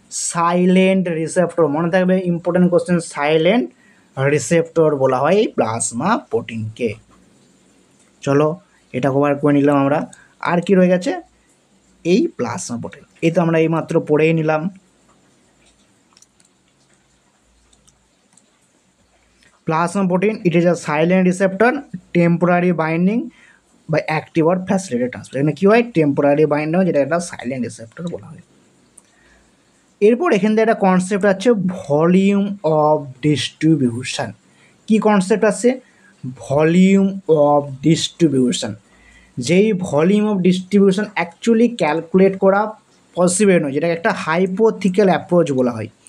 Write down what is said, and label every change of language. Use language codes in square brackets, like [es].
[bn] Silent receptor. মনে থাকবে, important question, silent receptor বলা হয় এই প্লাজমা প্রোটিনকে। চলো এটা কভার করে নিলাম আমরা। আর কি রয়ে গেছে? এই প্লাজমা প্রোটিন, এই তো আমরা এইমাত্র পড়েই নিলাম। [en] Plasma protein, it is a silent receptor, temporary binding by active or facilitated transfer। [bn] এখানে কী হয়? টেম্পোরারি বাইন্ড হয়, যেটা একটা সাইলেন্ট রিসেপ্টর বলা হয়। এরপর এখান থেকে একটা কনসেপ্ট আছে volume of distribution. Key concept আছে? Volume of distribution. যেই volume of distribution actually calculate করা পসিবল নয়, যেটাকে একটা হাইপোথিক্যাল অ্যাপ্রোচ বলা হয়।